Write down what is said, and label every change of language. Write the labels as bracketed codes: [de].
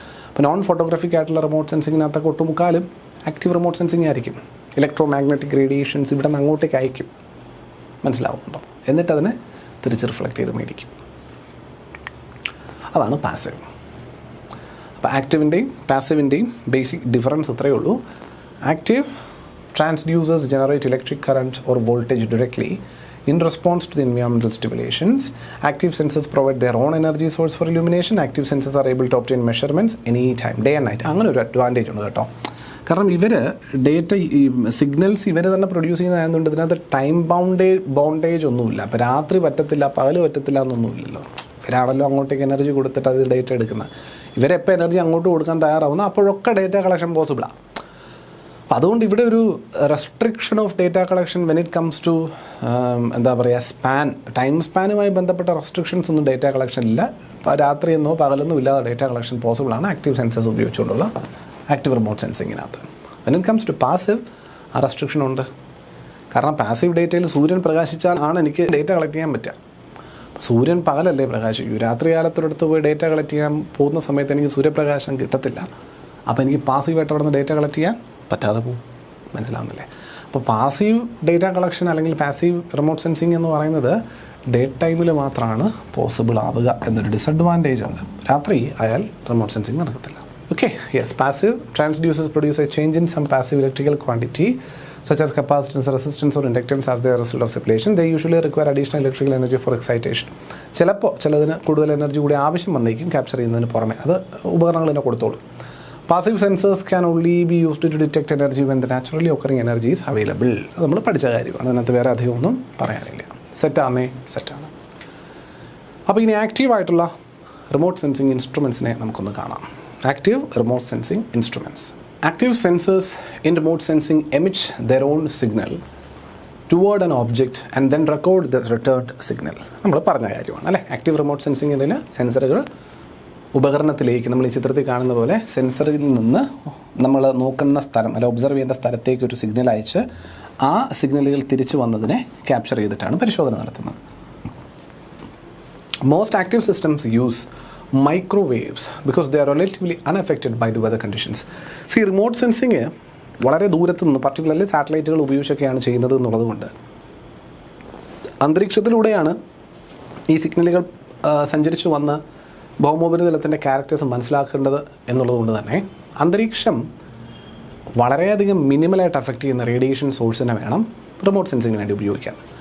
[ml] അപ്പോൾ non photographic ആയിട്ടുള്ള remote സെൻസിങ്ങിനകത്തൊക്കെ ഒട്ടുമുക്കാലും active remote sensing ആയിരിക്കും. ഇലക്ട്രോ മാഗ്നറ്റിക് റേഡിയേഷൻസ് ഇവിടെ നിന്ന് അങ്ങോട്ടേക്ക് അയക്കും, മനസ്സിലാവുന്നുണ്ടോ? എന്നിട്ട് അതിനെ തിരിച്ച് റിഫ്ലക്റ്റ് ചെയ്ത് മേടിക്കും. അതാണ് പാസീവ്. അപ്പോൾ ആക്റ്റീവിൻ്റെയും പാസീവിൻ്റെയും ബേസിക് ഡിഫറൻസ് ഇത്രയേ ഉള്ളൂ. [en] Active transducers generate electric current or voltage directly in response to the environmental stimulations. Active sensors provide their own energy source for illumination. Active sensors are able to obtain measurements anytime, day and night. [ml] അങ്ങനെ ഒരു advantage ഉണ്ട് കേട്ടോ. കാരണം ഇവർ data signals ഇവർ തന്നെ produce ചെയ്യുന്നതായതുകൊണ്ട് ഇതിനകത്ത് time ബൗണ്ടേജ് ഒന്നുമില്ല. അപ്പോൾ രാത്രി പറ്റത്തില്ല, പകൽ പറ്റത്തില്ല എന്നൊന്നുമില്ലല്ലോ. ഇവരാണല്ലോ അങ്ങോട്ടേക്ക് എനർജി കൊടുത്തിട്ട് അത് ഡേറ്റ എടുക്കുന്നത്. ഇവരെപ്പോൾ എനർജി അങ്ങോട്ട് കൊടുക്കാൻ തയ്യാറാവുന്നു അപ്പോഴൊക്കെ ഡേറ്റ കളക്ഷൻ പോസിബിളാണ്. അപ്പോൾ അതുകൊണ്ട് ഇവിടെ ഒരു [en] restriction of data collection when it comes to [ml] എന്താ പറയുക ടൈം സ്പാനുമായി ബന്ധപ്പെട്ട റെസ്ട്രിക്ഷൻസ് ഒന്നും ഡേറ്റ കളക്ഷനില്ല. ഇപ്പോൾ രാത്രിയെന്നോ പകലെന്നോ ഇല്ലാതെ data collection പോസിബിളാണ് active sensors ഉപയോഗിച്ചുകൊണ്ടുള്ള active remote സെൻസിങ്ങിനകത്ത്. [en] when it comes to passive [ml] ആ റെസ്ട്രിക്ഷൻ ഉണ്ട്. കാരണം പാസീവ് ഡേറ്റയിൽ സൂര്യൻ പ്രകാശിച്ചാൽ ആണ് എനിക്ക് ഡേറ്റ കളക്ട് ചെയ്യാൻ പറ്റുക. സൂര്യൻ പകലല്ലേ പ്രകാശിക്കൂ. രാത്രി കാലത്തൊരിടത്ത് പോയി ഡേറ്റ കളക്ട് ചെയ്യാൻ പോകുന്ന സമയത്ത് എനിക്ക് സൂര്യപ്രകാശം കിട്ടത്തില്ല. അപ്പോൾ എനിക്ക് പാസീവായിട്ട് അവിടെ നിന്ന് ഡേറ്റ കളക്ട് ചെയ്യാൻ പറ്റാതെ പോകും. മനസ്സിലാവുന്നില്ലേ? അപ്പോൾ പാസീവ് ഡേറ്റ കളക്ഷൻ അല്ലെങ്കിൽ പാസീവ് റിമോട്ട് സെൻസിങ് എന്ന് പറയുന്നത് ഡേ ടൈമിൽ മാത്രമാണ് പോസിബിൾ ആവുക എന്നൊരു ഡിസഡ്വാൻറ്റേജ് ഉണ്ട്. രാത്രി ആയാൽ റിമോട്ട് സെൻസിങ് നടക്കത്തില്ല. [en] Okay, yes. Passive transducers produce a change in some passive electrical quantity such as capacitance, resistance or inductance as the result of separation. They usually require additional electrical energy for excitation. [ml] ചിലതിന് കൂടുതൽ energy കൂടി ആവശ്യം വന്നേക്കും capture ചെയ്യുന്നതിന് പുറമെ. അത് ഉപകരണങ്ങൾ തന്നെ കൊടുത്തോളൂ. [en] Passive sensors can only be used to detect energy when the naturally occurring energy is available. [ml] അത് നമ്മൾ പഠിച്ച കാര്യമാണ്. അതിനകത്ത് വേറെ അധികമൊന്നും പറയാനില്ല. സെറ്റാണ്. അപ്പോൾ ഇനി ആക്റ്റീവായിട്ടുള്ള റിമോട്ട് സെൻസിങ് ഇൻസ്ട്രുമെൻസിനെ നമുക്കൊന്ന് കാണാം. Active remote sensing instruments. [en] Active sensors in remote sensing emit their own signal toward an object and then record the returned signal. [ml] നമ്മൾ പറഞ്ഞ കാര്യമാണ് അല്ലേ. ആക്റ്റീവ് റിമോട്ട് സെൻസിങ്ങിന് സെൻസറുകൾ ഉപകരണത്തിലേക്ക് നമ്മൾ ഈ ചിത്രത്തിൽ കാണുന്ന പോലെ സെൻസറിൽ നിന്ന് നമ്മൾ നോക്കുന്ന സ്ഥലം അല്ല ഒബ്സർവ് ചെയ്യേണ്ട സ്ഥലത്തേക്ക് ഒരു സിഗ്നൽ അയച്ച് ആ സിഗ്നലുകൾ തിരിച്ചു വന്നതിനെ ക്യാപ്ചർ ചെയ്തിട്ടാണ് പരിശോധന നടത്തുന്നത്. [en] Most active systems use microwaves because they are relatively unaffected by the weather conditions. [ml] See, remote sensing വളരെ ദൂരത്ത് നിന്ന് പർട്ടിക്കുലർലി സാറ്റലൈറ്റുകൾ ഉപയോഗിച്ചൊക്കെയാണ് ചെയ്യുന്നത് എന്നുള്ളതുകൊണ്ട് അന്തരീക്ഷത്തിലൂടെയാണ് ഈ സിഗ്നലുകൾ സഞ്ചരിച്ചു വന്ന് ഭൗമോപരിതലത്തിൻ്റെ ക്യാരക്ടേഴ്സ് മനസ്സിലാക്കേണ്ടത് എന്നുള്ളതുകൊണ്ട് തന്നെ അന്തരീക്ഷം വളരെയധികം മിനിമലായിട്ട് അഫക്റ്റ് ചെയ്യുന്ന റേഡിയേഷൻ സോഴ്സിനെ വേണം റിമോട്ട് സെൻസിങ്ങിന് വേണ്ടി ഉപയോഗിക്കാൻ.